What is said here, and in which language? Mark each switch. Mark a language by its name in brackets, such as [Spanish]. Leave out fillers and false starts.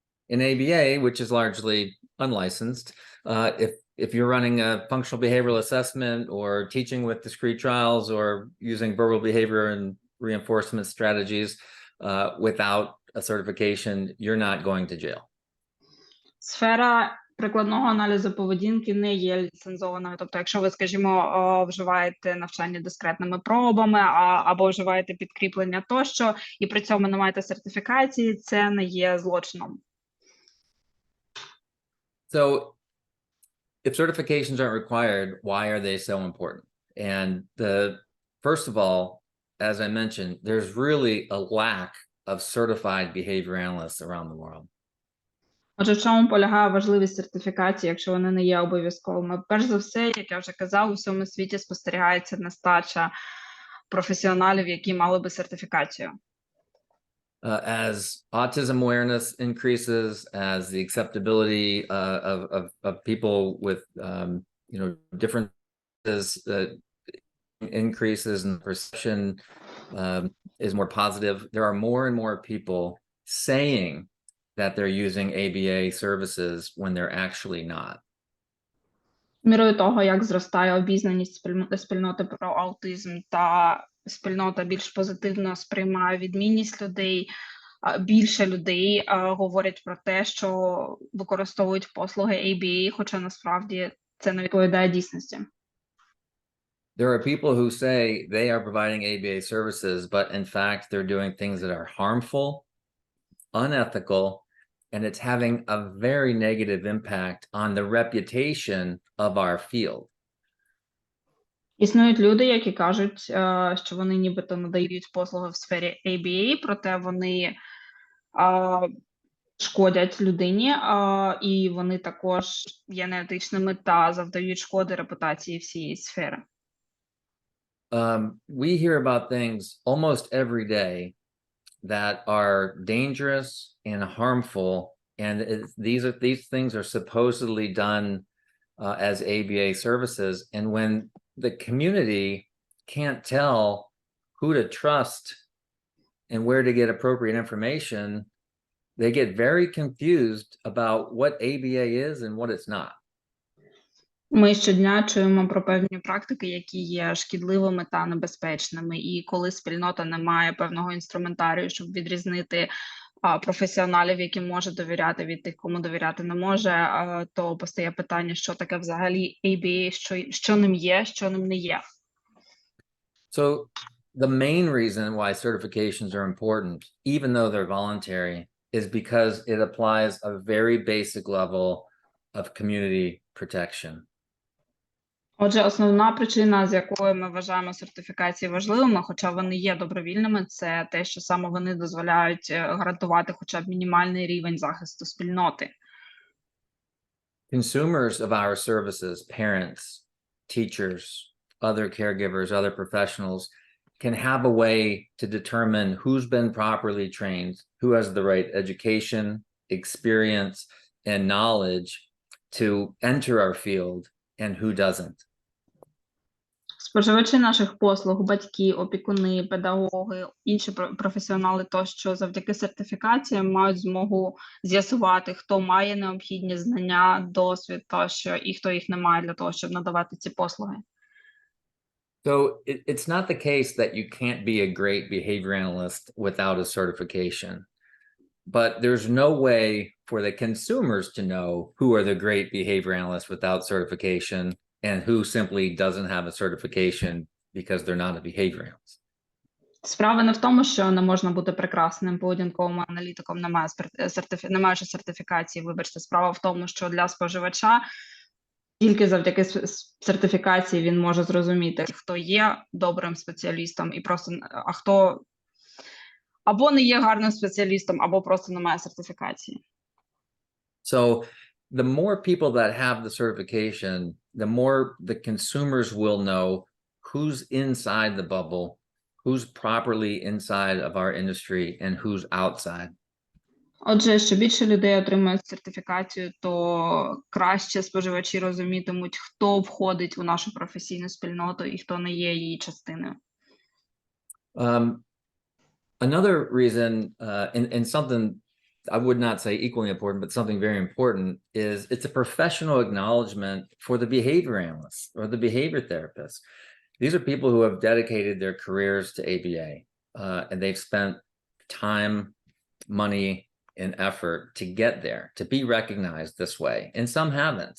[English] In ABA, which is largely unlicensed, if you're running a functional behavioral assessment or teaching with discrete trials or using verbal behavior and reinforcement strategies without a certification, you're not going to jail. [Ukrainian] Сфера прикладного аналізу поведінки не є ліцензованою. Тобто, якщо ви, скажімо, вживаєте навчання дискретними пробами або вживаєте підкріплення тощо, і при цьому не маєте сертифікації, це не є злочином. [English] So if certifications aren't required, why are they so important? And first of all, as I mentioned, there's really a lack of certified behavior analysts around the world. [Ukrainian] Отже, в чому полягає важливість сертифікації, якщо вони не є обов'язковими? Перш за все, як я вже казав, у всьому світі спостерігається нестача професіоналів, які мали би сертифікацію. [English] As autism awareness increases, as the acceptability of people with differences increases and perception is more positive, there are more and more people saying that they're using ABA services when they're actually not. [Ukrainian] Мірою того, як зростає обізнаність спільноти про аутизм та спільнота більш позитивно сприймає відмінність людей, більше людей говорять про те, що використовують послуги ABA, хоча насправді це не відповідає дійсності. [English] There are people who say they are providing ABA services, but in fact, they're doing things that are harmful, unethical, and it's having a very negative impact on the reputation of our field. [Ukrainian] Існують люди, які кажуть, що вони нібито надають послуги в сфері ABA, проте вони шкодять людині, і вони також є неетичними та завдають шкоди репутації всієї сфери. [English] We hear about things almost every day that are dangerous and harmful, and these things are supposedly done as ABA services, and when the community can't tell who to trust and where to get appropriate information, they get very confused about what ABA is and what it's not. [Ukrainian] Ми щодня чуємо про певні практики, які є шкідливими та небезпечними, і коли спільнота не має певного інструментарію, щоб відрізнити професіоналів, яким може довіряти, від тих, кому довіряти не може, то постає питання, що таке взагалі ABA, що ним є, що ним не є. [English] So the main reason why certifications are important, even though they're voluntary, is because it applies a very basic level of community protection. [Ukrainian] Отже, основна причина, з якою ми вважаємо сертифікації важливими, хоча вони є добровільними, це те, що саме вони дозволяють гарантувати хоча б мінімальний рівень захисту спільноти. [English] Consumers of our services, parents, teachers, other caregivers, other professionals, can have a way to determine who's been properly trained, who has the right education, experience, and knowledge to enter our field, and who doesn't. [Ukrainian] Споживачі наших послуг, батьки, опікуни, педагоги, інші професіонали тощо завдяки сертифікаціям мають змогу з'ясувати, хто має необхідні знання, досвід тощо, і хто їх не має для того, щоб надавати ці послуги. [English] So it's not the case that you can't be a great behavior analyst without a certification, but there's no way for the consumers to know who are the great behavior analysts without certification and who simply doesn't have a certification because they're not a behavior analyst. [Ukrainian] Справа не в тому, що не можна бути прекрасним поведінковим аналітиком, не маючи сертифікації, вибачте. Справа в тому, що для споживача тільки завдяки сертифікації він може зрозуміти, хто є добрим спеціалістом, і просто, а хто або не є гарним спеціалістом, або просто не має сертифікації. [English] So the more people that have the certification, the more the consumers will know who's inside the bubble who's properly inside of our industry and who's outside. [Ukrainian] Отже, що більше людей отримають сертифікацію, то краще споживачі розумітимуть, хто входить у нашу професійну спільноту і хто не є її частиною. [English] Another reason, and something I would not say equally important, but something very important, is it's a professional acknowledgement for the behavior analysts or the behavior therapists. These are people who have dedicated their careers to ABA, and they've spent time, money, and effort to get there, to be recognized this way, and some haven't.